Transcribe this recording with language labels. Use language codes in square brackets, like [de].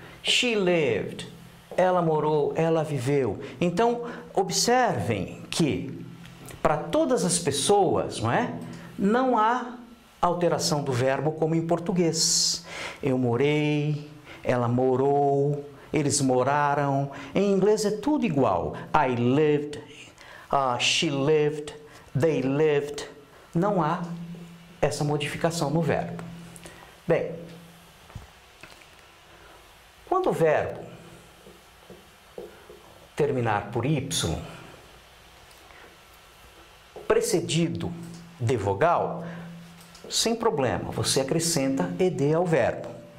[en] She lived, [pt] ela morou, ela viveu. Então, observem que, para todas as pessoas, não é? Não há alteração do verbo como em português. Eu morei, ela morou, eles moraram. Em inglês é tudo igual. [en] I lived, she lived, they lived. [pt] Não há essa modificação no verbo. Bem, quando o verbo terminar por Y, precedido de vogal, sem problema, você acrescenta ED ao verbo.